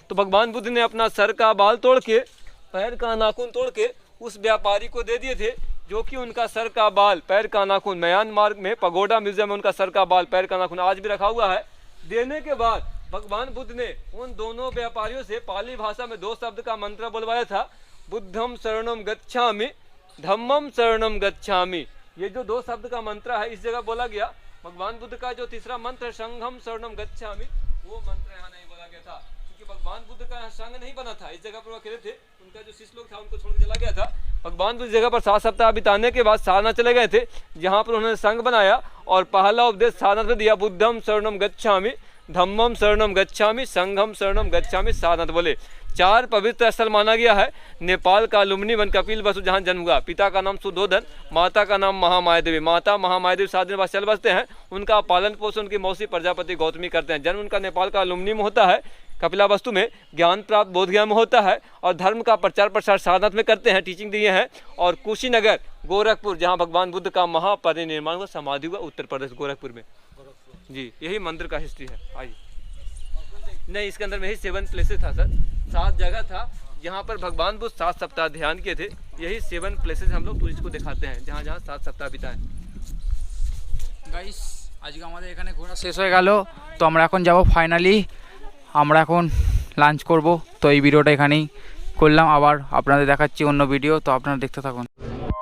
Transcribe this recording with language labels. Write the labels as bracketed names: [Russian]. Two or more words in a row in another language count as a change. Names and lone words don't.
[Hindi] तो भगवान बुद्ध ने अपना सर का बाल तोड़ के, पैर का नाखून तोड़ के उस व्यापारी को दे दिए थे, जो कि उनका सर का बाल, पैर का नाखून, म्यांमार में पगोडा म्यूजियम में उनका सर का बाल, पैर का नाखून आज भी रखा हुआ है। देने के बाद भगवान बुद्ध ने उन दोनों व्यापारियों से पाली भाषा में 2 शब्द का मंत्र बुलवाया था, [Pali] बुद्धम शरणम गच्छामि, धम्मम शरणम गच्छामि। [Hindi] ये जो 2 शब्द का मंत्र है इस जगह बोला गया। भगवान बुद्ध का जो तीसरा मंत्र है [Pali] संघम शरणम गच्छामि, [Hindi] वो मंत्र यहाँ नहीं बोला गया था, क्योंकि भगवान बुद्ध का संघ नहीं बना था। इस जगह पर वो अकेले थे, उनका जो शिष्य लोग था उनको छोड़ के चला गया था। भगवान बुद्ध जगह पर 7 सप्ताह बिताने के बाद सारनाथ चले गए थे, जहाँ पर उन्होंने संघ बनाया और पहला उपदेश सारनाथ में दिया, [Pali] बुद्धम शरणम गच्छामि, धम्मम शरणम गच्छामि, संघम शरणम गच्छामि, [Hindi] सारनाथ बोले। 4 पवित्र स्थल माना गया है। नेपाल का लुम्बिनी वन कपिल वसु जहाँ जन्म हुआ, पिता का नाम सुधोधन, माता का नाम महामाया देवी। माता महामाया देवी 7 दिन बाद चल बसते हैं, उनका पालन पोषण उनकी मौसी प्रजापति गौतमी करते हैं। जन्म उनका नेपाल का लुम्बिनी में होता है, कपिलावस्तु में, ज्ञान प्राप्त बोधगया में होता है और धर्म का प्रचार प्रसार सारनाथ में करते हैं, टीचिंग दिए हैं। और कुशीनगर गोरखपुर जहाँ भगवान बुद्ध का महापरिनिर्वाण हुआ, समाधि हुआ, उत्तर प्रदेश गोरखपुर में। जी यही मंदिर का हिस्ट्री है। आइए। नहीं, इसके अंदर में ही 7 प्लेसेस था सर, 7 जगह था जहाँ पर भगवान बुद्ध 7 सप्ताह ध्यान किए थे। यही 7 प्लेसेस हम लोग टूरिस्ट को दिखाते हैं, जहाँ जहाँ 7 सप्ताह बिताएं। [Bangla] গাইস আজকে আমাদের এখানে ঘোরা শেষ হয়ে গেল, তো আমরা এখন যাব ফাইনালি, আমরা এখন লাঞ্চ করব। তো এই ভিডিওটা এখানেই করলাম, আবার আপনাদের দেখাচ্ছি অন্য ভিডিও, তো আপনারা দেখতে থাকুন।